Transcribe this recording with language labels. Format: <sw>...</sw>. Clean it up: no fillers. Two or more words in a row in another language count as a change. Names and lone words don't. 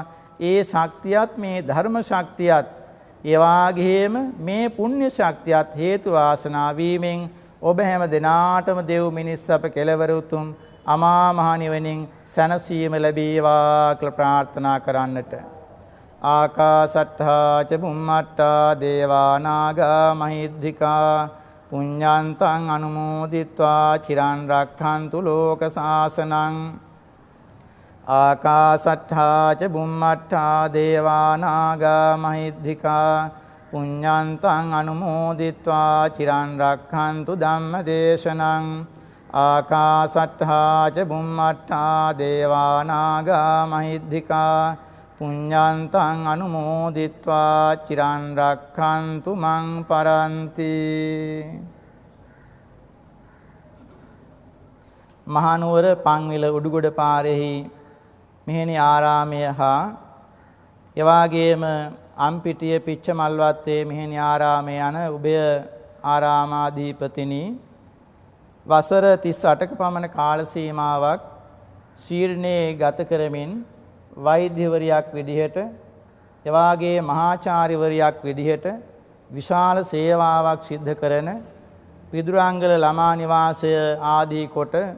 <si>ඒ ශක්තියත් මේ ධර්ම ශක්තියත් ඒ වාගේම මේ පුණ්‍ය ශක්තියත් හේතු වාසනා වීමෙන් ඔබ හැම දිනාටම දෙව් මිනිස් අප කෙලවර උතුම් අමා මහ නිවනින් සැනසීම ලැබේවා කියලා ප්‍රාර්ථනා කරන්නට.</si> <pi>ආකාසට්ඨා ච බුම්මට්ඨා දේවා නාග මහිද්దికා පුඤ්ඤන්තං අනුමෝදිත්වා චිරන් රක්ඛන්තු ලෝක සාසනං. ආකාසට්ඨා ච බුම්මට්ඨා දේවා නාග මහිද්దికා පුඤ්ඤන්තං අනුමෝදිත්වා චිරන් රක්ඛන්තු ධම්ම දේශනං. ආකාසට්ඨා ච බුම්මට්ඨා දේවා නාග මහිද්దికා පුඤ්ඤන්තං අනුමෝදිත්වා චිරන් රක්ඛන්තු මං පරන්ති.</pi> <si>මහනුවර පන්විල උඩුගොඩ පාරෙහි මෙහෙණි ආරාමය හා එවාගේම අම්පිටිය පිච්චමල්වත්තේ මෙහෙණි ආරාමය යන උභය ආරාමාධිපතිනි වසර 38ක පමණ කාල සීමාවක් ශීර්ණේ ගත කරමින් වෛද්‍යවරියක් විදිහට එවාගේ මහාචාර්යවරියක් විදිහට විශාල සේවාවක් සිද්ධ කරන පිදුරාංගල ළමා නිවාසය ආදී කොට</si>